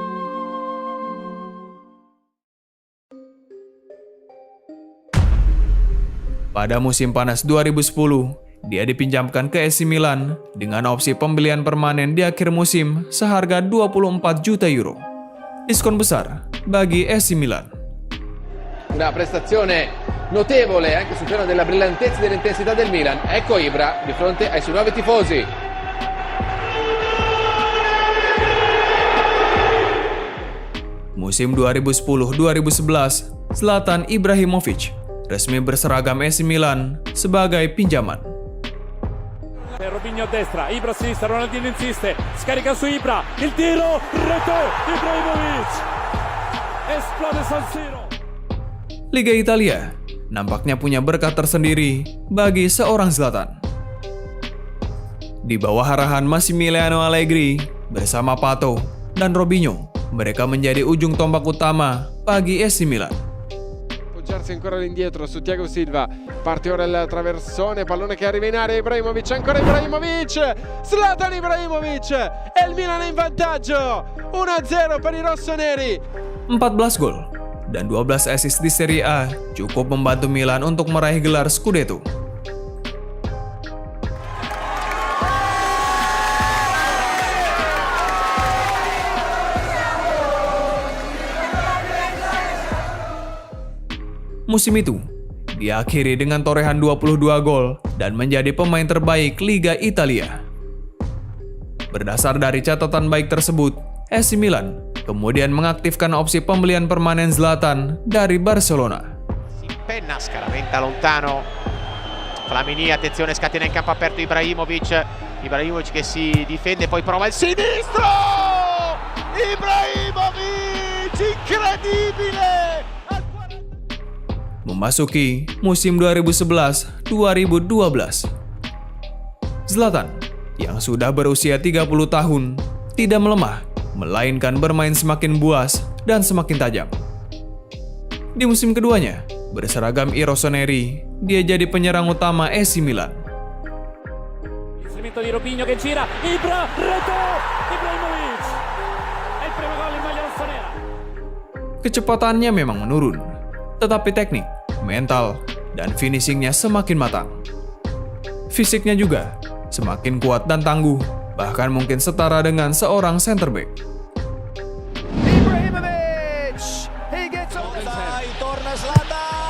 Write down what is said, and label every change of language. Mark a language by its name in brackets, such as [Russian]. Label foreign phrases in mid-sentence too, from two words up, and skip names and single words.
[Indonesian] Pada musim panas 2010, dia dipinjamkan ke AC Milan dengan opsi pembelian permanen di akhir musim seharga 24 juta euro. Diskon besar bagi AC Milan. [Italian] Una prestazione notevole anche sul piano della brillantezza e dell'intensità del Milan. Ecco Ibra di fronte ai suoi nuovi tifosi. [Indonesian] Musim 2010-2011, Zlatan Ibrahimovic resmi berseragam AC Milan sebagai pinjaman. [Italian] Robinho a destra, Ibra a sinistra, Ronaldinho insiste, scarica su Ibra, il tiro, rete, Ibrahimovic, esplode San Siro. [Indonesian] Liga Italia nampaknya punya berkah tersendiri bagi seorang Zlatan. Di bawah arahan Massimiliano Allegri bersama Pato dan Robinho, mereka menjadi ujung tombak utama bagi AC Milan. [Italian] Appoggiarsi ancora all'indietro su Thiago Silva, parte ora il traversone, pallone che arriva in area, Ibrahimovic, ancora Ibrahimovic, Zlatan Ibrahimovic, e il Milan è in vantaggio, 1-0 per i rossoneri. [Indonesian] 14 gol dan 12 assist di Serie A cukup membantu Milan untuk meraih gelar Scudetto. Musim itu diakhiri dengan torehan 22 gol dan menjadi pemain terbaik Liga Italia. Berdasar dari catatan baik tersebut, AC Milan kemudian mengaktifkan opsi pembelian permanen Zlatan dari Barcelona. [Italian] Penna scaraventa lontano. Flamini, attenzione, scatena in campo aperto Ibrahimovic. Ibrahimovic che si difende, poi prova il sinistro! Ibrahimovic, incredibile! [Indonesian] Memasuki musim 2011-2012, Zlatan yang sudah berusia 30 tahun tidak melemah, melainkan bermain semakin buas dan semakin tajam. Di musim keduanya, berseragam [Italian] i rossoneri, [Indonesian] dia jadi penyerang utama AC Milan. [Italian] Inserimento di Robinho che gira, Ibra, rete, Ibrahimovic. È il primo gol in maglia rossonera. [Indonesian] Kecepatannya memang menurun, tetapi teknik, mental, dan finishingnya semakin matang. Fisiknya juga semakin kuat dan tangguh, bahkan mungkin setara dengan seorang [English] center back. Ibrahimovic, he gets on the torna Zlatan.